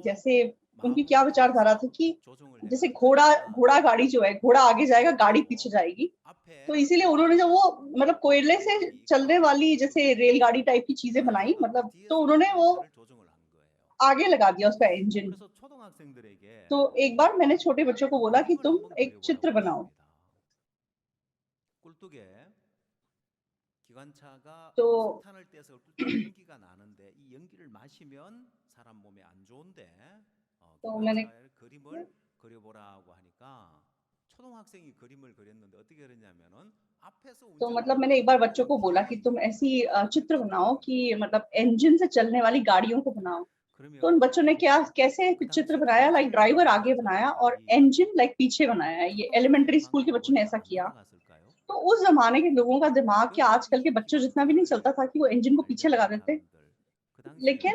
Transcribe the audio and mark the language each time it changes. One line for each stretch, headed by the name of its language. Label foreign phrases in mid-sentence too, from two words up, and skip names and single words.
Hindi: जैसे उनकी क्या विचारधारा थी कि जैसे घोड़ा गाड़ी जो है, घोड़ा आगे जाएगा गाड़ी पीछे जाएगी। तो इसीलिए उन्होंने जब वो मतलब कोयले से चलने वाली जैसे रेलगाड़ी टाइप की चीजें बनाई, मतलब तो उन्होंने वो आगे लगा दिया उसका इंजन। तो एक बार मैंने छोटे बच्चों को बोला कि तुम एक चित्र बनाओ।
Korean: 기관차가
Hindi: तो
Korean: 석탄을 떼서 꿀뚝에 연기가 나는데 이 연기를 마시면 사람 몸에 안 좋은데
Hindi: मैंने
Korean: 기관차의 그림을 그려보라고 하니까 초등학생이 그림을 그렸는데 어떻게 그렸냐면은 앞에서
Hindi: तो मतलब मैंने एक बार बच्चों को बोला कि तुम ऐसी चित्र बनाओ कि मतलब इंजन से चलने वाली गाड़ियों को बनाओ। तो उन बच्चों ने कैसे चित्र बनाया, लाइक ड्राइवर आगे बनाया और इंजन लाइक पीछे बनाया है। ये
English: elementary school
Hindi: के बच्चों ने ऐसा किया। तो उस जमाने के लोगों का दिमाग क्या आजकल के बच्चों जितना भी नहीं चलता था कि वो इंजन को पीछे लगा देते।